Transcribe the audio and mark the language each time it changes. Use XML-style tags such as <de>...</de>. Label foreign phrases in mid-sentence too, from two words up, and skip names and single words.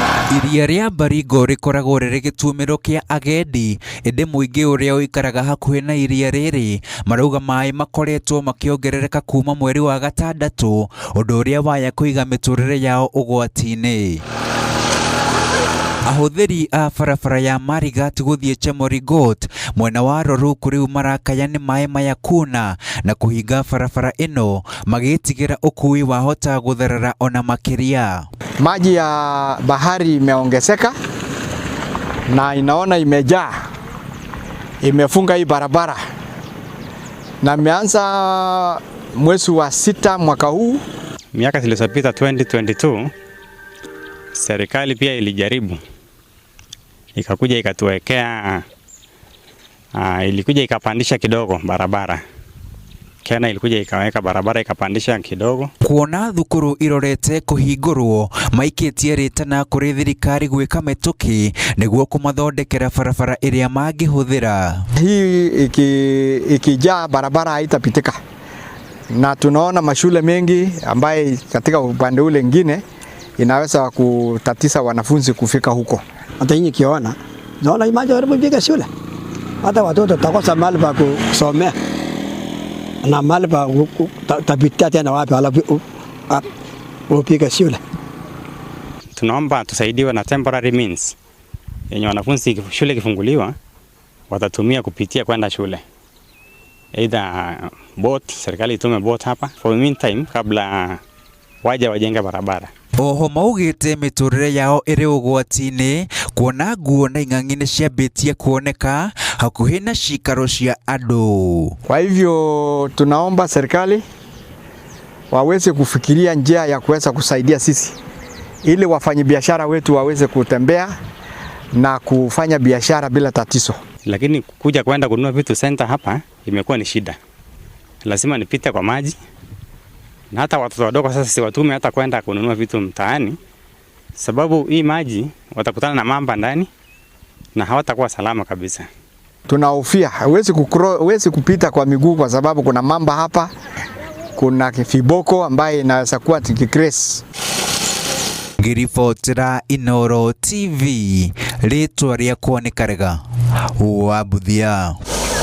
<ki>Iria ria Baringo rikoragwo riri gitumiro kia agendi indi muingi uria uikaraga hakuhi na iria riri marauga mai makoretwo makiongerereka kuma mweri wa gatandatu undu uria waya kuiga miturire yao ugwati-ini. Ahuthiri a barabara ya Marigat guthie Chemorigot mwena wa Roruku riu marakaya ni mai maya kuna na kuhinga barabara ino magitigira ukui wahota gutherera ona makiria.</ki> <sw>Maji ya bahari imeongezeka na inaona imejaa, imefunga hii barabara, na imeanza mwezi wa 6 mwaka huu. Miaka zilizopita 2022 serikali pia ilijaribu, ikakuja ikatuwekea ilikuja ikapandisha kidogo barabara. Kena ilikuja ikaweka barabara ikapandisha kidogo.</sw> <ki>Kuona thukuru irorete kuhingurwo maikitie ritana kuri thirikari gwika mituki niguo kumathondekera barabara iria mangihuthira.</ki> <sw>Hii ikijaa barabara haitapitika, na tunaona mashule mengi ambaye katika upande ule mwingine inaweza kutatiza wanafunzi kufika huko. Hata hii kiona naona imaje walipopiga shule, hata watoto takosa mahali pa kusomea na mahali pa tapitia tena wapi alafu upiga shule. Tunaomba tusaidiwe na</sw> <en>temporary means</en> <sw>yenye wanafunzi shule kifunguliwa watatumia kupitia kwenda shule,</sw> <en>either boat,</en> <sw>serikali itume boat hapa</sw> <en>for the meantime</en> <sw>kabla waja wajenga barabara.</sw> <ki>Oho maugite miturire yao iri ugwati-ini kuona nguo na ing'ang'i ciambitie kuoneka hakuhi na cikaro cia andu.</ki> <sw>Kwa hivyo tunaomba serikali waweze kufikiria njia ya kuweza kusaidia sisi ili wafanyabiashara wetu waweze kutembea na kufanya biashara bila tatizo. Lakini kuja kwenda kununua vitu center hapa imekuwa ni shida. Lazima nipite kwa maji. Na hata watoto wadogo sasa si watume hata kwenda kununua vitu mtaani, sababu hii maji watakutana na mamba ndani na hawatakuwa salama kabisa. Tunahofia huwezi kupita kwa miguu kwa sababu kuna mamba hapa, kuna kifiboko ambaye inaweza kuwa tikikres.</sw> <ki>Ngiribotera Inooro TV ritwa riakwa ni Karega wa Buthia.</ki>